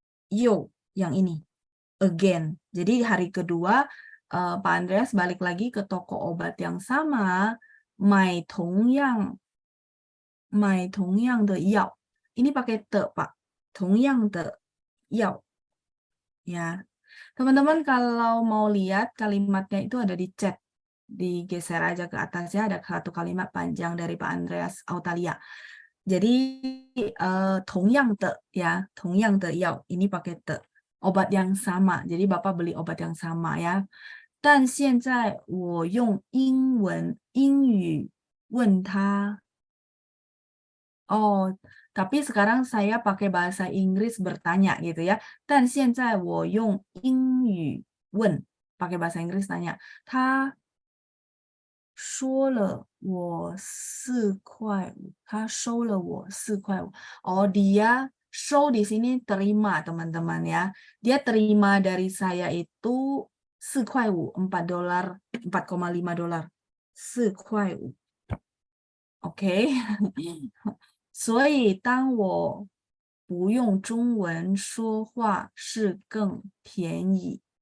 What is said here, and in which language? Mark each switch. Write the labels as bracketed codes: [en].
[id] 又 yang ini. Again. Jadi hari kedua Pak Andreas balik lagi ke toko obat yang sama, [zh] 买同样的药. [id] Ini pakai te, Pak. [zh] 同样的药. [id] Ya. Teman-teman kalau mau lihat kalimatnya itu ada di chat. Digeser aja ke atasnya, ada satu kalimat panjang dari Pak Andreas Autalia. Jadi 同样的 ya, [zh] 同样的药. [id] Ini pakai te. Obat yang sama. Jadi Bapak beli obat yang sama ya. [zh] 但现在我用英语问他. [id] Tapi sekarang saya pakai bahasa Inggris bertanya gitu ya. [zh] 但现在我用英语问, [id] pakai bahasa Inggris tanya. [zh] 他说了我4块5. 他收了我4块5. [id] Dia show di sini terima teman-teman ya. Dia terima dari saya itu 4块5, 4 dolar, 4,5 dolar. [zh] 4块5. OK. 所以当我不用中文说话是更便宜.